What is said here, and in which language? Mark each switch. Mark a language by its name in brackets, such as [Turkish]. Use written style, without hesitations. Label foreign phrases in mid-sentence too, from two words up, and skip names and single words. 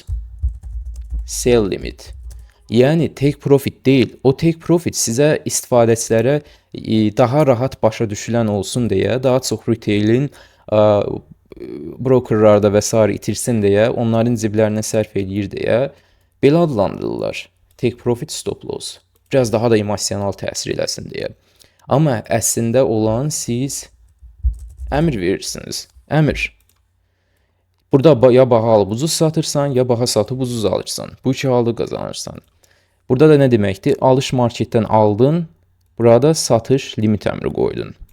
[English] Sell limit. Yəni, take profit deyil. [Azerbaijani] O [English] take profit [Azerbaijani] sizə istifadəçilərə daha rahat başa düşülən olsun deyə, daha çox retailin brokerlarda və s. itirsin deyə, onların ciblərinə sərf edir deyə belə adlandırırlar. [English] Take profit, stop loss. [Azerbaijani] Biraz daha da emosional təsir eləsin deyə. Amma əslində olan siz əmr verirsiniz. Əmr. Burada ya baha alıb ucuz satırsan, ya baha satıb ucuz alırsan. Bu iki halda qazanırsan. Burada da nə deməkdir? Alış marketdən aldın, burada satış limit əmri qoydun.